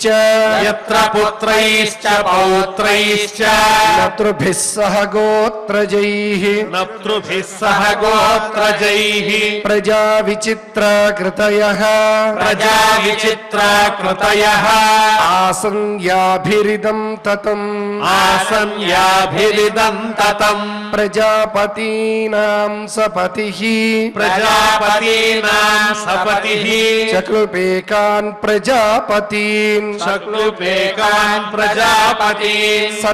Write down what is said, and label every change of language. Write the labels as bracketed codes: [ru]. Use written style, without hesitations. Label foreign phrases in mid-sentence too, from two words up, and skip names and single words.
[sa] यत्र पुत्रैश्च पौत्रैश्च नतृभिः सह गोत्रजैः नतृभिः सह गोत्रजैः प्रजा विचित्राकृतयः प्रजा विचित्राकृतयः आसन् याभिरिदं ततम् ఆసన్యాభిరిదం తతం ప్రజాపతీనాం సపతిః ప్రజాపతీనాం సపతిః చక్లుపేకాన్ ప్రజాపతీన్ శక్లుపేకాన్ ప్రజాపతీన్